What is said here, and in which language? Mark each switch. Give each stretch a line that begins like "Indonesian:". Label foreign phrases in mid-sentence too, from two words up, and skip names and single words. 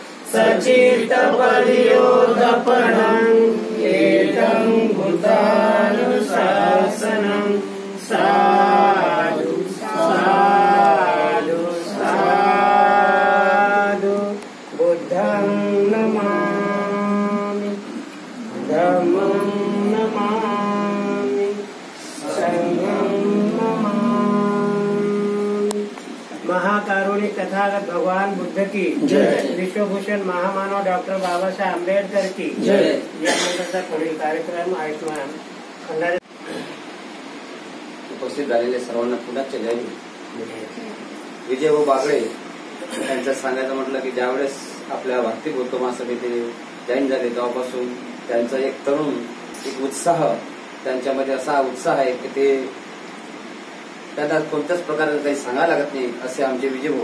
Pali: सचित्तपरियोधपणं एतं बुद्धानुशासनं साधु साधु साधु बुद्धं नमामि धम्मं नमामि संघं नमामि।
Hindi: महाकारुणिक तथागत भगवान बुद्ध की जय। विश्वभूषण महामानव डॉक्टर बाबासाहेब आंबेडकर की जय।
Marathi: यानंतरचा पुढील कार्यक्रम आयुष्मान उपस्थित झालेले सर्वांना पुन्हा जय। विजय व बागळे यांचं सांगायचं म्हटलं की ज्यावेळेस आपल्या भारतीय बौद्ध महासभेत जॉईन झाले तेव्हापासून त्यांचा एक तरुण एक उत्साह, त्यांच्यामध्ये असा उत्साह आहे की ते त्यांना कोणत्याच प्रकारे काही सांगायला लागत नाही असे आमचे विजयभाऊ।